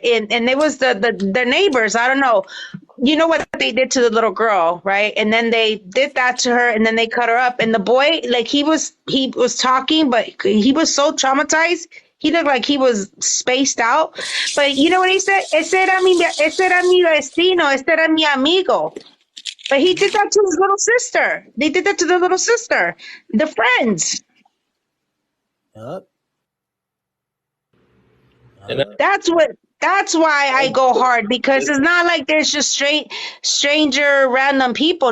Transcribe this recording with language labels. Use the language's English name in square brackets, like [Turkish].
[English] And it was the neighbors. I don't know. You know what they did to the little girl, right? And then they did that to her, and then they cut her up. And the boy, like he was talking, but he was so traumatized. He looked like he was spaced out. But you know what he said? [Spanish] Ese era mi vecino, ese era mi amigo. [English] But he did that to his little sister. They did that to the little sister. The friends. Yep. That's why I go hard, because it's not like there's just stranger random people.